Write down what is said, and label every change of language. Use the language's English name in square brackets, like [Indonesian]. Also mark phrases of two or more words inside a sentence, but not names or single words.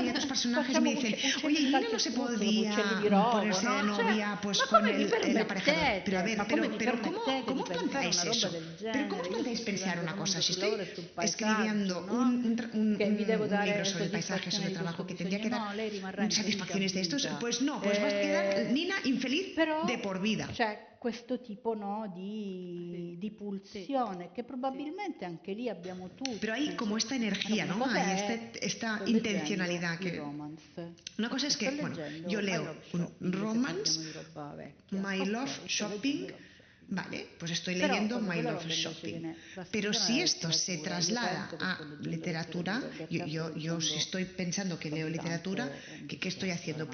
[Spanish] Y otros personajes me dicen, oye, ¿y Nina no se podía ponerse de novia pues con el aparejador? Pero a ver, pero ¿cómo planteáis eso? ¿Pero cómo planteáis pensar una cosa? Si estoy escribiendo un libro sobre el paisaje, sobre el trabajo, que tendría que dar satisfacciones de estos, pues no, pues va a quedar Nina infeliz de por vida. [Italian] Questo tipo, no, di pulsione che probabilmente anche lì abbiamo tutti. [Spanish] Pero hay como esta energía, ¿no? Hay esta intencionalidad. Una cosa es que, bueno, yo leo un romance, My Love Shopping. Vale, pues estoy leyendo My Love Shopping. Pero si esto se traslada a literatura, yo si estoy pensando que leo literatura, ¿qué estoy haciendo?